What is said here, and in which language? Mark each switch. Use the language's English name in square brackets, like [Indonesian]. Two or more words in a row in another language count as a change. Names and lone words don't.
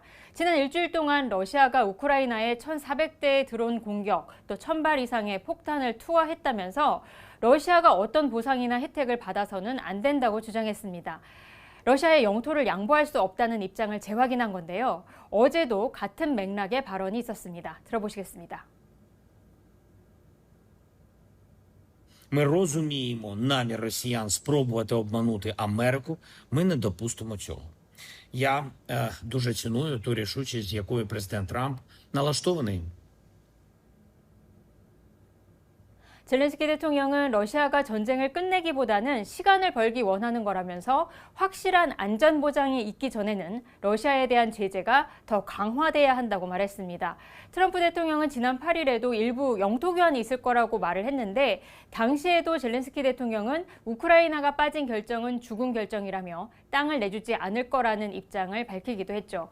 [Korean] 지난 일주일 동안 러시아가 우크라이나에 1,400대의 드론 공격, 또 1,000발 이상의 폭탄을 투하했다면서 러시아가 어떤 보상이나 혜택을 받아서는 안 된다고 주장했습니다. 러시아의 영토를 양보할 수 없다는 입장을 재확인한 건데요. 어제도 같은 맥락의 발언이 있었습니다. 들어보시겠습니다. [Ukrainian] Ми розуміємо намір росіян спробувати обманути Америку. Ми не допустимо цього. Я дуже ціную ту рішучість, з якою президент Трамп налаштований. [Korean] 젤렌스키 대통령은 러시아가 전쟁을 끝내기보다는 시간을 벌기 원하는 거라면서 확실한 안전 보장이 있기 전에는 러시아에 대한 제재가 더 강화돼야 한다고 말했습니다. 트럼프 대통령은 지난 8일에도 일부 영토 교환이 있을 거라고 말을 했는데 당시에도 젤렌스키 대통령은 우크라이나가 빠진 결정은 죽은 결정이라며 땅을 내주지 않을 거라는 입장을 밝히기도 했죠.